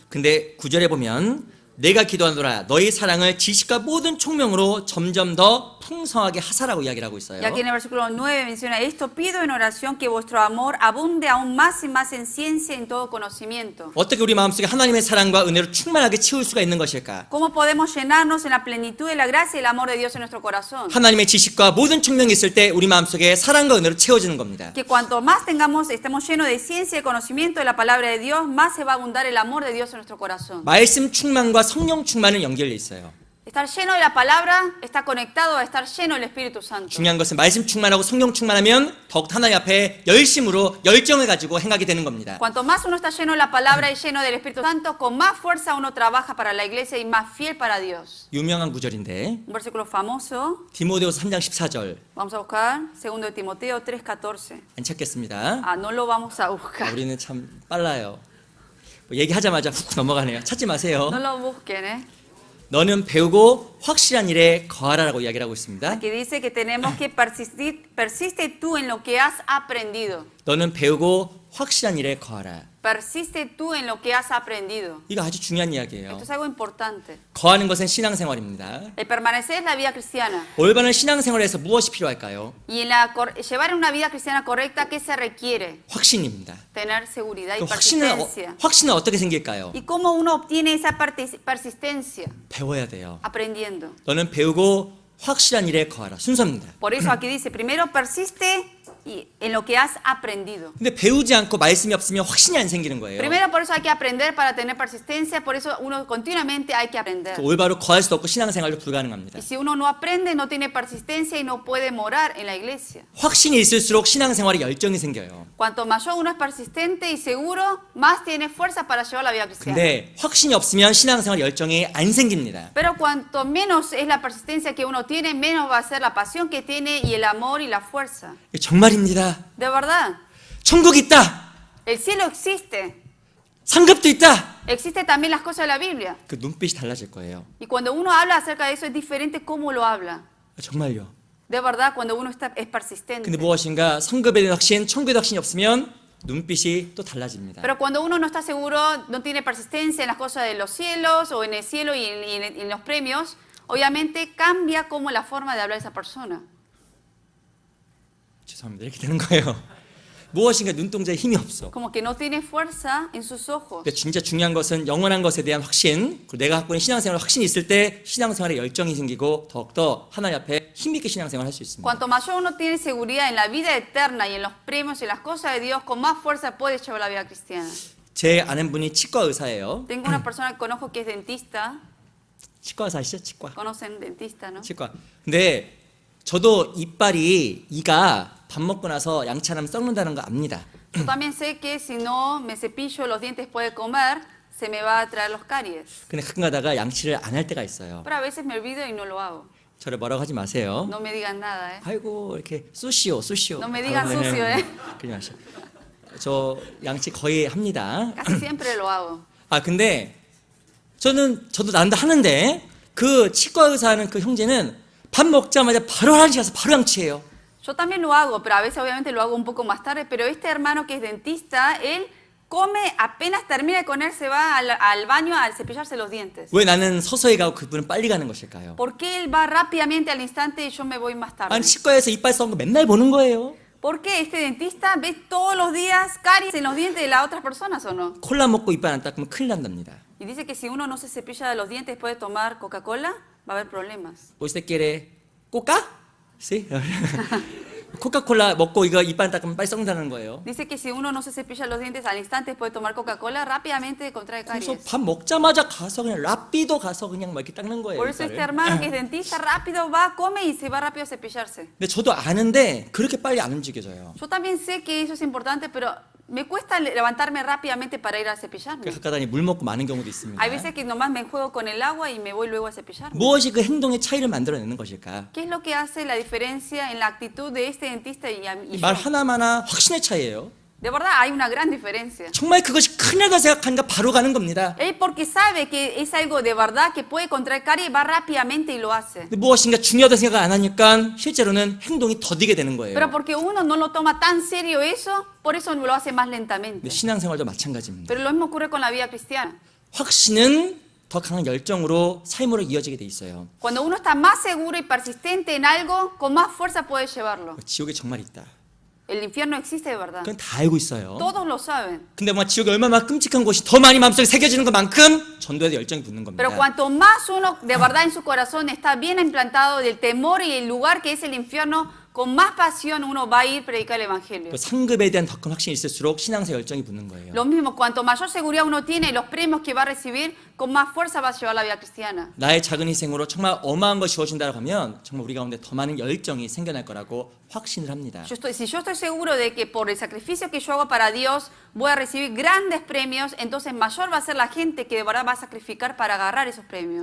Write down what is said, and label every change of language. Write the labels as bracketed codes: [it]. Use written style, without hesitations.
[ko] 근데 9절에 보면 내가 기도하노라 너희 사랑을 지식과 모든 총명으로 점점 더 풍성하게 하사라고 이야기를 하고 있어요. [es] Y aquí en el versículo 9 menciona esto pido en oración que vuestro amor abunde aún más y más en ciencia y en todo conocimiento. [ko] 어떻게 우리 마음속에 하나님의 사랑과 은혜로 충만하게 채울 수가 있는 것일까? [es] ¿Cómo podemos llenarnos en la plenitud de la gracia y el amor de Dios en nuestro corazón? [ko] 하나님의 지식과 모든 총명이 있을 때 우리 마음속에 사랑과 은혜로 채워지는 겁니다. [es] Que cuanto más estemos llenos de ciencia y conocimiento de la palabra de Dios, más se va a abundar el amor de Dios en nuestro corazón. [ko] 말씀 충만과 성령 충만은 연결돼 있어요. [es] Estar lleno de la palabra está conectado a estar lleno del Espíritu Santo. [ko] 중요한 것은 말씀 충만하고 성령 충만하면 더욱 하나님 앞에 열심으로 열정을 가지고 행하게 되는 겁니다. [es] Cuanto más uno está lleno de la palabra y lleno del Espíritu Santo, con más fuerza uno trabaja para la iglesia y más fiel para Dios. [ko] 유명한 구절인데 [es] Un versículo famoso, [ko] 디모데후서 3장 14절 [es] vamos a buscar, 2 de Timoteo 3:14. [ko] 안 찾겠습니다. [es] Ah, no lo vamos a buscar. [ko] 우리는 참 빨라요. 뭐 얘기하자마자 훅 넘어가네요. 찾지 마세요. [es] No lo busquen, ¿eh? [ko] 너는 배우고 확실한 일에 거하라라고 이야기를 하고 있습니다. [es] Aquí dice que tenemos que persiste tú en lo que has aprendido. [ko] 너는 배우고 확실한 일에 거하라. [es] Persiste tú en lo que has aprendido. [ko] 이거 아주 중요한 이야기예요. [es] Esto es algo importante. [ko] 거하는 것은 신앙생활입니다. [es] El permanecer es la vida cristiana. [ko] 올바른 신앙생활에서 무엇이 필요할까요? [es] Y en llevar una vida cristiana correcta, ¿qué se requiere? [ko] 확신입니다. [es] Tener seguridad y 그 persistencia. [ko] 확신은 어떻게 생길까요? [es] ¿Y cómo uno obtiene esa persistencia? [ko] 배워야 돼요. [es] Aprendiendo. [ko] 너는 배우고 확실한 일에 거하라. 순서입니다. [es] Por eso aquí dice, primero persiste y en lo que has aprendido. [ko] 근데 배우지 않고 말씀이 없으면 확신이 안 생기는 거예요. [es] Primero por eso hay que aprender para tener persistencia, por eso uno continuamente hay que aprender. [ko] 올바로 거할 수 없고 신앙생활도 불가능합니다. [es] Y si uno no aprende, no tiene persistencia y no puede morar en la iglesia. [ko] 확신이 있을수록 신앙생활에 열정이 생겨요. [es] Cuanto mayor uno es persistente y seguro, más tiene fuerza para llevar la vida cristiana. [ko] 근데 확신이 없으면 신앙생활 열정이 안 생깁니다. [es] Pero cuanto menos es la persistencia que uno tiene, menos va a ser la pasión que tiene y el amor y la fuerza. [ko] 정말입니다. [es] De verdad, [ko] 천국 있다. [es] el cielo existe. [ko] 상급도 있다. [es] Existe también las cosas de la Biblia. [ko] 그 눈빛이 달라질 거예요. [es] Y cuando uno habla acerca de eso, es diferente cómo lo habla. [ko] 정말요. [es] De verdad, cuando uno es persistente. [ko] 근데 무엇인가 성급에 대한 확신, 천국에 대한 확신이 없으면 눈빛이 또 달라집니다. [es] Pero cuando uno no está seguro, no tiene persistencia en las cosas de los cielos o en el cielo y en los premios, obviamente cambia como la forma de hablar de esa persona. [ko] 죄송합니다. 이렇게 되는 거예요. 무엇인가 눈동자에 힘이 없어. [es] Como que no tiene fuerza en sus ojos. [ko] 근데 진짜 중요한 것은 영원한 것에 대한 확신, 그리고 내가 갖고 있는 신앙생활 확신이 있을 때 신앙생활에 열정이 생기고 더욱더 하나님 앞에 힘있게 신앙생활을 할 수 있습니다. [es] Cuanto mayor uno tiene seguridad en la vida eterna y en los premios y las cosas de Dios, con más fuerza puede llevar la vida cristiana. [ko] 제 아는 분이 치과 의사예요. [es] Tengo una persona que conozco que es dentista. [ko] 치과 의사 아시죠? 치과. [es] Conocen dentista, ¿no? [ko] 치과. 근데 저도 이가 밥 먹고 나서 양치하면 썩는다는 거 압니다. [es] Yo también sé que si no me cepillo los dientes después de comer, se me va a traer los caries. [ko] 근데 가끔 가다가 양치를 안 할 때가 있어요. [es] Pero a veces me olvido y no lo hago. [ko] 저를 뭐라고 하지 마세요. [es] No me digan nada, ¿eh? [ko] 아이고 이렇게 쑤시오. [es] No me digan sucio, ¿eh? [ko] 그러지 마시오. 저 양치 거의 합니다. [es] Casi siempre lo hago. [ko] 아 근데 저도 난다 하는데 그 치과 의사하는 그 형제는 밥 먹자마자 바로 화장실 가서 바로 양치해요. [es] Yo también lo hago, pero a veces obviamente lo hago un poco más tarde. Pero este hermano que es dentista, él come, apenas termina de comer, se va al baño a cepillarse los dientes. [ko] 왜 나는 서서히 가고 그분은 빨리 가는 것일까요? [es] ¿Por qué él va rápidamente al instante y yo me voy más tarde? [ko] 아니 치과에서 이빨 썩은 거 맨날 보는 거예요. [es] ¿Por qué este dentista ve todos los días caries en los dientes de las otras personas o no? [ko] 콜라 먹고 이빨 안 닦으면 큰일 난답니다. [es] Y dice que si uno no se cepilla los dientes después de tomar Coca-Cola, va a haber problemas. ¿Usted quiere coca? Sí. [ko] 코카콜라 먹고 이거 이빨 닦으면 빨리 썩는다는 거예요. [es] Dice que si uno no se cepilla los dientes al instante después de tomar Coca-Cola, rápidamente contrae [ko] 그래서 [es] caries. [ko] 밥 먹자마자 가서 그냥 라삐도 가서 그냥 막 이렇게 닦는 거예요. [es] Por eso este [ko] 이빨을. [es] hermano que es dentista rápido va, come y se va rápido a cepillarse. [ko] 근데 저도 아는데 그렇게 빨리 안 움직여져요. [es] Yo también sé que eso es importante, pero me cuesta levantarme rápidamente para ir a cepillarme. [ko] 가까다니 물 먹고 마는 경우도 있습니다. [es] Hay veces que nomás me juego con el agua y me voy luego a cepillarme. [ko] 무엇이 그 행동의 차이를 만들어내는 것일까? [es] ¿Qué es lo que hace la diferencia en la actitud de este dentista y yo? [ko] 말 하나마나 확신의 차이예요. [es] De verdad hay una gran diferencia. [ko] 정말 그것이 큰일이다 생각하니까 바로 가는 겁니다. [es] Él porque sabe que es algo de verdad que puede contraer caries, va rápidamente y lo hace. [ko] 근데 무엇인가 중요하다 생각 안 하니까 실제로는 행동이 더디게 되는 거예요. [es] Pero porque uno no lo toma tan serio eso, por eso lo hace más [ko] 근데 [es] lentamente. [ko] 신앙생활도 마찬가지입니다. [es] Pero lo mismo ocurre con la vida cristiana. [ko] 확신은 더 강한 열정으로 삶으로 이어지게 돼 있어요. [es] Cuando uno está más seguro y persistente en algo, con más fuerza puede llevarlo. [ko] 지옥에 정말 있다. [es] El infierno existe de verdad. [ko] 그건 다 알고 있어요. [es] Todos lo saben. [ko] 근데 뭐 지옥이 얼마나 끔찍한 곳이 더 많이 마음속에 새겨지는 것만큼 전도에도 열정이 붙는 겁니다. [es] Pero cuanto más uno de verdad en su corazón está bien implantado del temor y el lugar que es el infierno, con más pasión uno va a ir a predicar el evangelio. [ko] 그 상급에 대한 더 큰 확신이 있을수록 신앙사 열정이 붙는 거예요. [es] Lo mismo, cuanto mayor seguridad uno tiene y los premios que va a recibir, con más fuerza va a llevar la vida cristiana. [ko] 나의 작은 희생으로 정말 어마어마한 것이 주어진다고 하면 정말 우리 가운데 더 많은 열정이 생겨날 거라고 확신을 합니다. [es] Si yo estoy seguro de que por el sacrificio que yo hago para Dios voy a recibir grandes premios, entonces mayor va a ser la gente que de verdad va a sacrificar para agarrar esos premios.